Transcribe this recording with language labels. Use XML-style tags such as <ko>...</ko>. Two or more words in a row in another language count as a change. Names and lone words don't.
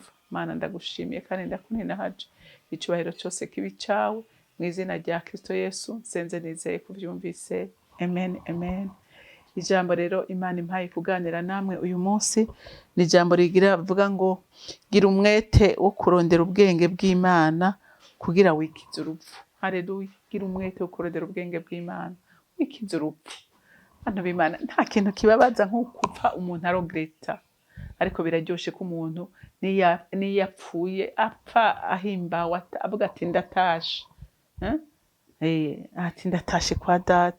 <rn>Mana ndagushimiye kandi ndakuninahaje, icyubahiro cyose kibi cyawe mu izina rya Kristo Yesu nsenze nizeye kuvyumvise, amen amen. Ijambo rero Imana impaye kuganira namwe uyu munsi ni ijambo rigira vuga ngo gira umwete wo kurondera ubwenge bw'Imana kugira wikize urupfu. Haleluya. Gira umwete wo kurondera ubwenge bw'Imana wikize urupfu. Bana b'Imana, nta kintu kibabaza nko kupfa umuntu arogreta, ariko biraryoshe ko umuntu niyapfuye apfa ahimbawe avuga ati ndatashe, ati ndatashe kwa data.</rn>